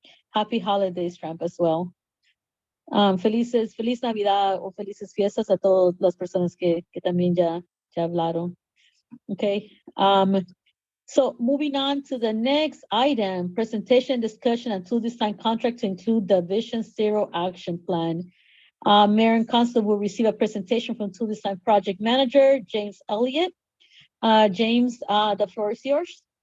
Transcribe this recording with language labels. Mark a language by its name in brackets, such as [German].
[English] Happy holidays, Trump, as well. [Spanish] Feliz Navidad o felices fiestas a todas las personas que también ya hablaron. [English] Okay. So moving on to the next item, presentation, discussion, and Toole design contract to include the Vision Zero Action Plan. Mayor and Council will receive a presentation from Toole design project manager, James Elliott. James, the floor is yours.